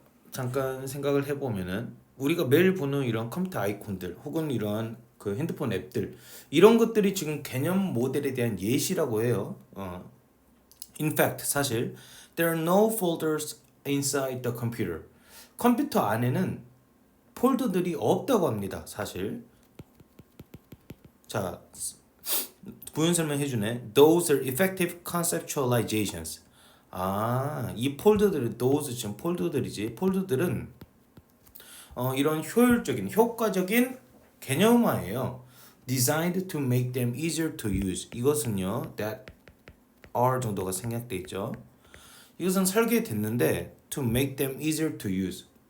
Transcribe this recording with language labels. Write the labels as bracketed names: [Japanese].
[Korean] 잠깐 생각을 해보면은 우리가 매일 보는 이런 컴퓨터 아이콘들 혹은 이런 그 핸드폰 앱들, 이런 것들이 지금 개념 모델에 대한 예시라고 해요. [English] In fact, [Korean] 사실 [English] there are no folders inside the computer. [Korean] 컴퓨터 안에는 폴더들이 없다고 합니다. 사실. 자, 부연 설명 해주네. [English] Those are effective conceptualizations. [Korean] 이 폴더들은 those 지금 폴더들이지. 폴더들은 이런 효율적인, 효과적인 개념화예요. [English] Designed to make them easier to use. [Korean] 이것은요, [English] that are [Korean] 정도가 생략돼 있죠. 이것은 설계됐는데 [English] to make them easier to use.